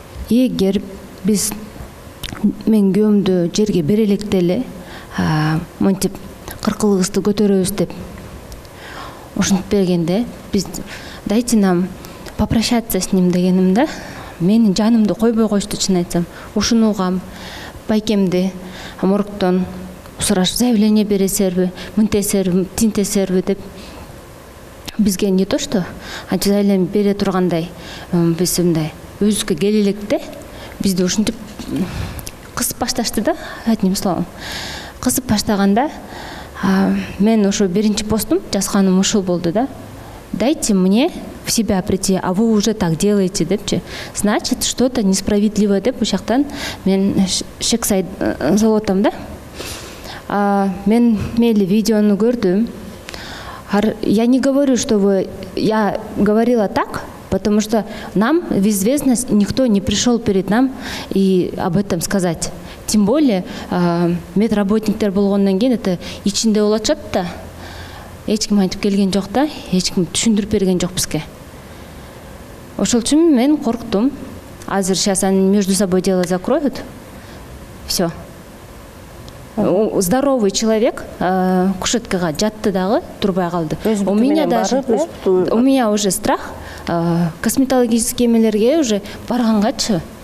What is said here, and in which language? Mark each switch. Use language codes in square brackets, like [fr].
[ky] Эгер биз мен күйөөмдү жерге бере электе эле монтип кыркылыгыбызды көтөрөбүз деп ушинтип бергенде, биз [ru] дайте нам попрощаться с ним [ky] дегеним да, менин жанымды койбой коюшту, чын айтсам. Ушуну угам, байкемди моргтон сураш, заявление бересерби, мынтесерби, тинтесерби деп. Бизге [ru] не то что [ky] заявление бере тургандай, биз мындай өзүбүзгө келе электе, бизди ушинтип кысып башташты да, [ru] одним словом. [ky] Кысып баштаганда мен ошо биринчи постум жазганым ушул болду да. [ru] Дайте мне в себя прийти, а вы уже так делаете депчи. Значит, что-то несправедливо [ky] деп ушактан мен шек заводом да. Мен мейли видеону көрдүм. [ru] Я не говорю, что я говорила так, потому что нам в известность никто не пришел перед нам и об этом сказать. Тем более [ky] медработниктер болгондон кийин это ичинде болуп атышат да. Эч ким айтып келген жок да, эч ким түшүндүрүп берген жок бизге. Ошол үчүн мен корктум. [ru] Азыр сейчас они между собой дело закроют. Все. Здоровый человек [ky] кушеткага жатты дагы, турбай калды. [ru] У меня уже страх. Косметологические [ky] эмелерге уже баргангачы.